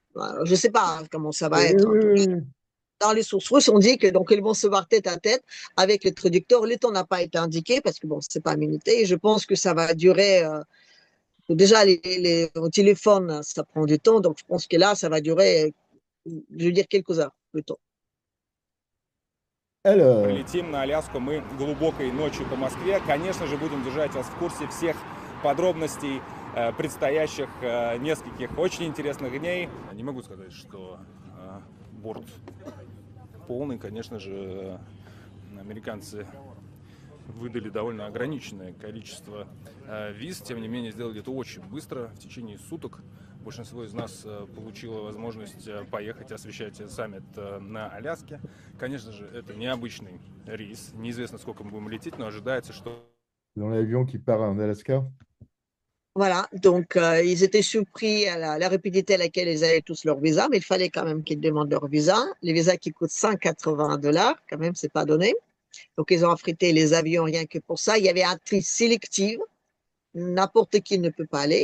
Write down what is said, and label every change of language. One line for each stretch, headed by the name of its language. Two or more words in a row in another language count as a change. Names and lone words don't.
French: Je ne sais pas comment ça va être. dans les sources russes, on dit que donc ils vont se voir tête à tête avec le traducteur. Le temps n'a pas été indiqué parce que bon, c'est pas minuté. Et je pense que ça va durer. Déjà, au téléphone, ça prend du temps. Donc, je pense que là, ça va durer, je veux dire, quelques heures plutôt.
Russian: Прилетим на Аляску мы глубокой ночью по Москве. Конечно же, будем держать вас в курсе всех подробностей предстоящих нескольких очень интересных дней. Не могу сказать, что борт полный. Конечно же, американцы выдали довольно ограниченное количество виз. Тем не менее, сделали это очень быстро, в течение суток. Большинство из нас получило возможность поехать освещать саммит на Аляске. Конечно же, это необычный рейс. Неизвестно, сколько мы будем лететь, но ожидается, что...
French: Dans l'avion qui part en Alaska. Voilà, donc ils étaient surpris à la rapidité à laquelle ils avaient tous leur visa, mais il fallait quand même qu'ils demandent leur visa. Les visas qui coûtent $180, quand même, c'est pas donné. Donc ils ont affrété les avions rien que pour ça. Il y avait un tri sélectif, n'importe qui ne peut pas aller.